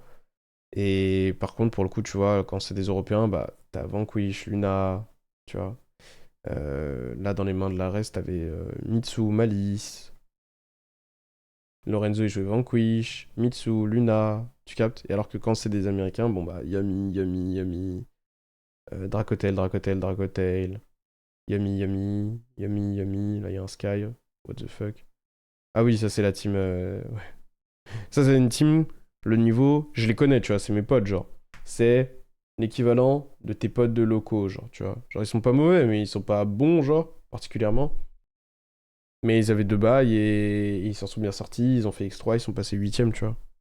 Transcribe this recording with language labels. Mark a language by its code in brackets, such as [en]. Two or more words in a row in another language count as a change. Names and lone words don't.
[fr] Et par contre, pour le coup, tu vois, quand c'est des Européens, bah, t'as Vanquish, Luna, tu vois. Là, dans les mains de la reste, t'avais Mitsu, Malice, Lorenzo, il jouait Vanquish, Mitsu, Luna, tu captes. Et alors que quand c'est des Américains, bon, bah, Yami, Yami, Yami, Dracotel, Dracotel, Dracotel, Yami, Yami, Yami, Yami, là, il y a un Sky, [en] what the fuck. [fr] Ah oui, ça, c'est la team. Ouais. Ça, c'est une team, le niveau, je les connais, tu vois, c'est mes potes, genre. C'est l'équivalent de tes potes de locaux, genre, tu vois. Genre, ils sont pas mauvais, mais ils sont pas bons, genre, particulièrement. Mais ils avaient deux bails et ils s'en sont bien sortis, ils ont fait X3, ils sont passés 8ème, tu vois.